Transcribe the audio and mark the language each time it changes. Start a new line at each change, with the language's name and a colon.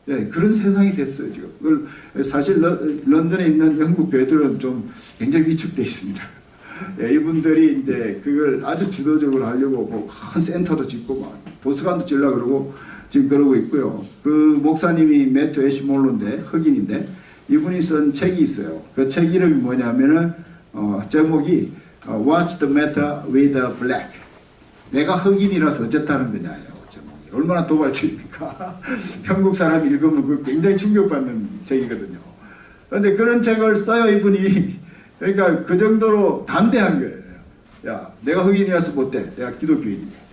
Korean: 그런 세상이 됐어요, 지금. 사실 런던에 있는 영국 교회들은 좀 굉장히 위축되어 있습니다. 이분들이 이제 그걸 아주 주도적으로 하려고 뭐 큰 센터도 짓고 막 도서관도 지으려고 그러고 지금 그러고 있고요. 그 목사님이 매튜 애시몰로인데 흑인인데 이분이 쓴 책이 있어요. 그 책 이름이 뭐냐면은 제목이
English: What's the matter with the black?
Korean: 내가 흑인이라서 어쨌다는 거냐요. 제목이 얼마나 도발적입니까? 한국 사람이 읽으면 그 굉장히 충격받는 책이거든요. 그런데 그런 책을 써요 이분이. 그러니까 그 정도로 담대한 거예요. 야, 내가 흑인이라서 못돼. 내가 기독교인이네.